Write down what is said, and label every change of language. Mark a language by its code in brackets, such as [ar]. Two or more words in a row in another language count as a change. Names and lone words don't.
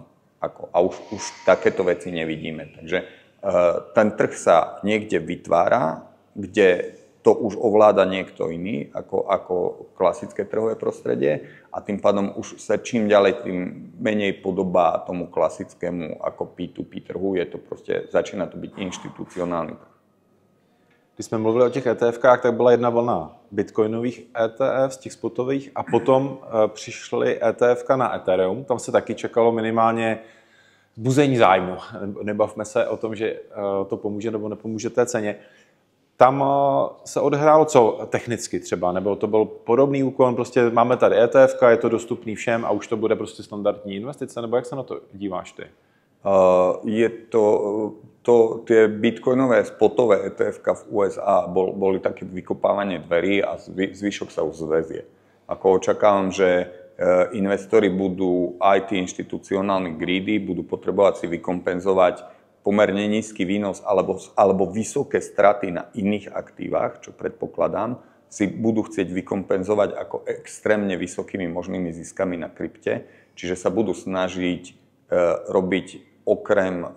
[sk] A už takéto veci nevidíme. Takže ten trh sa niekde vytvára, kde to už ovláda niekto iný, ako klasické trhové prostredie a tým pádom už sa čím ďalej, tým menej podobá tomu klasickému ako P2P trhu. Je to proste, začína to byť inštitucionálny trh. [cs] Když jsme mluvili o těch ETFkách, tak byla jedna vlna bitcoinových ETF, z těch spotových, a potom přišly ETFka na Ethereum. Tam se taky čekalo minimálně vzbuzení zájmu. Nebavme se o tom, že to pomůže nebo nepomůže té ceně. Tam se odehrálo co technicky třeba, nebo to byl podobný úkon, prostě máme tady ETFka, je to dostupný všem a už to bude prostě standardní investice, nebo jak se na to díváš ty? [sk] Je tie bitcoinové spotové ETF-ka v USA boli také vykopávanie dverí a zvyšok sa už zväzie. Ako očakávam, že investori budú aj tí inštitucionálni greedy, budú potrebovať si vykompenzovať pomerne nízky výnos alebo vysoké straty na iných aktívach, čo predpokladám, si budú chcieť vykompenzovať ako extrémne vysokými možnými ziskami na krypte, čiže sa budú snažiť robiť okrem